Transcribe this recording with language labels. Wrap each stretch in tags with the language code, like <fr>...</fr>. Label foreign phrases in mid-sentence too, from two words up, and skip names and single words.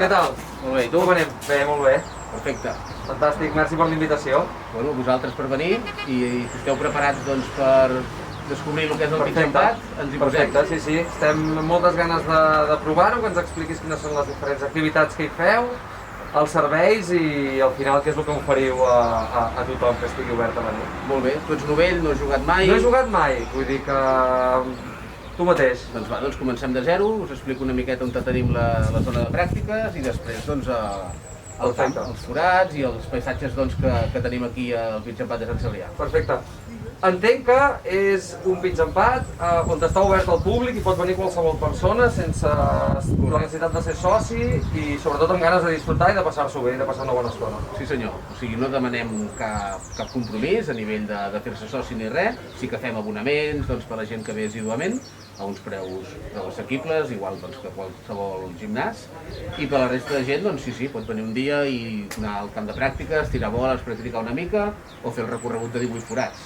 <ca>Què tal? Molt bé, i tu? Com anem? Bé, molt bé. Perfecte. Fantàstic, merci per l'invitació. Bueno, vosaltres per venir i esteu preparats doncs, per descobrir el que és el</ca> <en>pitch and pat,</en> <ca>ens hi posem. Perfecte, sí, sí. Estem amb moltes ganes de provar-ho, que ens expliquis quines són les diferents activitats que hi feu, els serveis i al final què és el que oferiu a tothom que estigui obert a venir. Molt bé, tu ets novell, no has jugat mai. No he jugat mai, vull dir que tu mateix. Doncs va, doncs comencem de zero, us explico una miqueta on tenim la zona de pràctiques i després doncs el camp, els forats i els paisatges doncs, que tenim aquí al Pitch and Pat de Sant Cebrià. Perfecte. Entenc que és un</ca> <en>pitch and pat</en> <ca>on està obert al públic i pot venir qualsevol persona sense la necessitat de ser soci i sobretot amb ganes de disfrutar i de passar-s'ho bé, de passar una bona estona. Sí senyor, o sigui, no demanem cap compromís a nivell de fer-se soci ni res, sí que fem abonaments doncs, per a la gent que ve assíduament a uns preus assequibles, igual doncs, que qualsevol gimnàs, i per la resta de gent, doncs sí, pot venir un dia i anar al camp de pràctiques, tirar boles, practicar una mica o fer el recorregut de 18 forats.</ca>